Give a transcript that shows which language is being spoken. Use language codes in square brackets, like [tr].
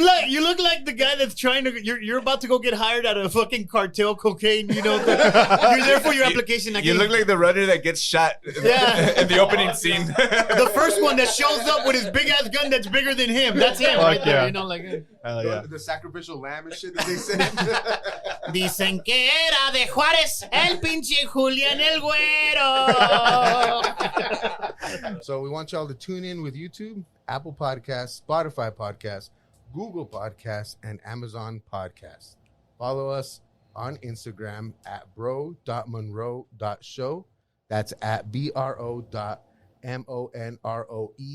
[en] You look like the guy that's trying to. You're about to go get hired at a fucking cartel cocaine. You know, you're there for your application. You look like the runner that gets shot. Yeah. In the opening scene. The first one that shows up with his big ass gun that's bigger than him. That's him right there. You know, like. The sacrificial lamb and shit that they said. [es] Dicen que era de Juárez el pinche Julián el güero. [en] So we want y'all to tune in with YouTube, Apple Podcasts, Spotify Podcasts, Google Podcasts, and Amazon Podcasts. Follow us on Instagram at bro.monroe.show. That's at bro.monroe.show.